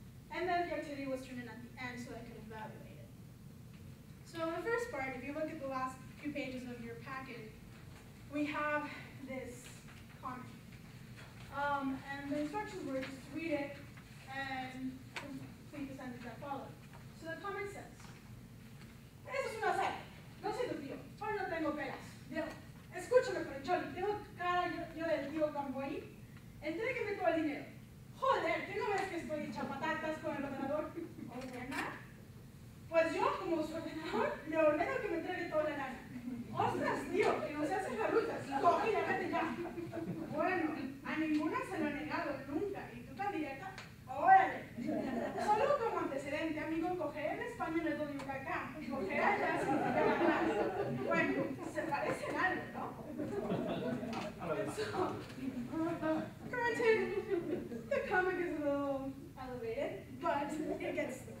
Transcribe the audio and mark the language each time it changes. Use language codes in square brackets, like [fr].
[en] And then the activity was turned in at the end so I could evaluate it. So in the first part, if you look at the last few pages of your packet, we have this comment. And the instructions were just to read it and complete the sentence that followed. So the comment says, [es] eso es una serie, no soy tu tío, hoy no tengo pelas. Yo, escúchame, Paricholi, tengo cara yo del tío Camboy, entrégueme todo el dinero. Joder, ¿qué no ves que estoy hecha patatas con el ordenador? ¿Ordenar? Pues yo, como su ordenador, le ordeno que me entregue toda la lana. Ostras, tío, que no se hacen farutas. Coge y vete ya. Bueno, a ninguna se lo he negado nunca. ¿Y tú tan directa? Órale. Solo como antecedente, amigo, coger en España no es lo mismo que acá. Coger allá significa ganar. Bueno, se parecen algo, ¿no? [en] So, granted, the comic is a little elevated, but it gets